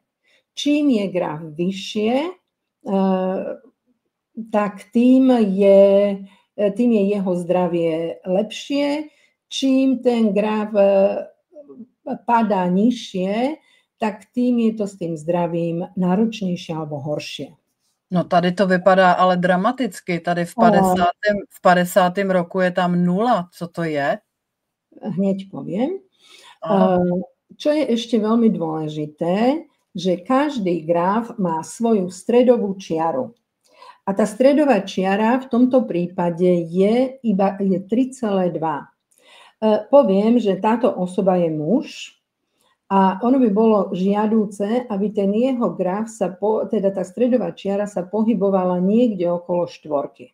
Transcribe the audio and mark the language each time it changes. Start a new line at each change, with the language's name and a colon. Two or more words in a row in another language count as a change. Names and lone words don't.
Slovak: Čím je graf vyššie, tak tým je jeho zdravie lepšie. Čím ten graf padá nižšie, tak tým je to s tým zdravím náročnejšie alebo horšie.
Czech: No tady to vypadá ale dramaticky. Tady v 50. roku je tam 0. Co to je?
Slovak: Hneď poviem. Čo je ešte veľmi dôležité, že každý graf má svoju stredovú čiaru. A tá stredová čiara v tomto prípade je 3,2. Poviem, že táto osoba je muž a ono by bolo žiadúce, aby ten jeho graf teda tá stredová čiara sa pohybovala niekde okolo 4.